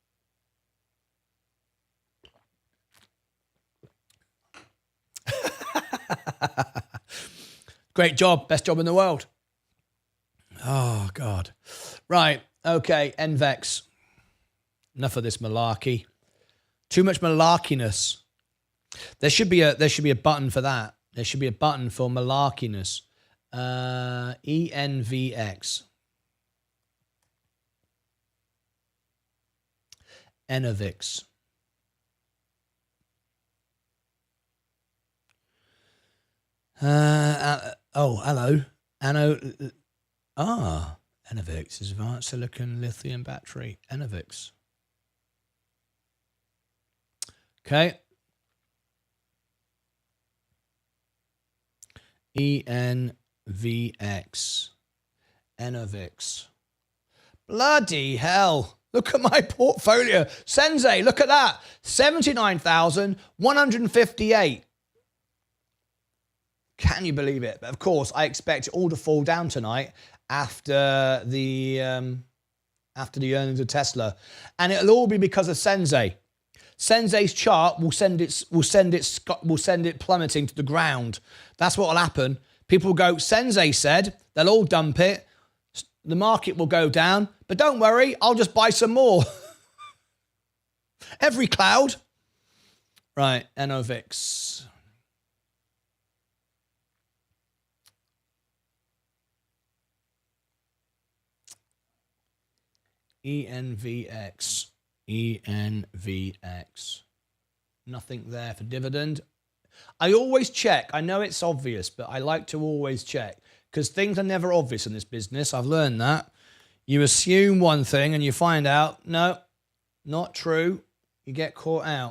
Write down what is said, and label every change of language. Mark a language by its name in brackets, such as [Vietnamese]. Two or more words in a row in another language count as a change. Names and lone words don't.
[English] Great job. Best job in the world. Oh, God. Right. Okay. NVEX. Enough of this malarkey. Too much malarkiness. There should be a button for that. There should be a button for malarkiness. ENVX. Enovix. Hello. Enovix is advanced silicon lithium battery. Enovix. Okay. ENVX. Enovix. Bloody hell. Look at my portfolio. Sensei, look at that. 79,158. Can you believe it? But of course, I expect it all to fall down tonight after the earnings of Tesla. And it'll all be because of Sensei. Sensei's chart will send it plummeting to the ground. That's what will happen. People will go, Sensei said, they'll all dump it. The market will go down. But don't worry, I'll just buy some more. Every cloud. Right, Enovix. ENVX. ENVX. Nothing there for dividend. I always check. I know it's obvious, but I like to always check because things are never obvious in this business. I've learned that. You assume one thing and you find out, no, not true. You get caught out.